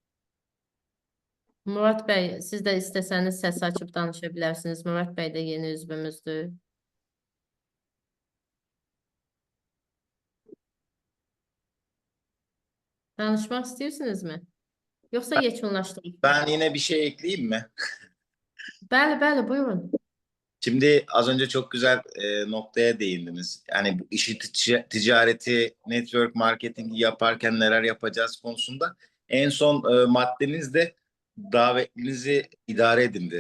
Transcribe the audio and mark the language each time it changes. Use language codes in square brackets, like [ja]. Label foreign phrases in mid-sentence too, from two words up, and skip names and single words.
[az] Murad bəy, siz də istəsəniz səs açıb danışa bilərsiniz. Murad bəy də yeni üzvümüzdür. Danışmaq istəyirsinizmi? Yoxsa yekunlaşdırıb? [tr] Ben yine bir şey ekleyeyim mi? [az] Bəli, bəli, buyurun. [tr] Şimdi az önce çok güzel noktaya değindiniz. Yani bu işi ticareti, network marketingi yaparken neler yapacağız konusunda. En son maddeniz de davetinizi idare edindi.